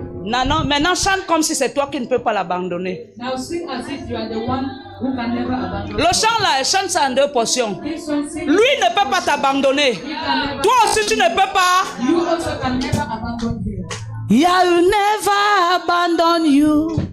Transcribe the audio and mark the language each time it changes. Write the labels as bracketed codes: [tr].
[fr] Non, maintenant chante comme si c'est toi qui ne peux pas l'abandonner. [en] Now sing as if you are the one who can never abandon. [fr] Le chant là, chante ça en deux portions. [en] This one sing. [fr] Lui ne peut pas t'abandonner. Toi aussi tu ne peux pas. [en] You also can never abandon him. I will never abandon you.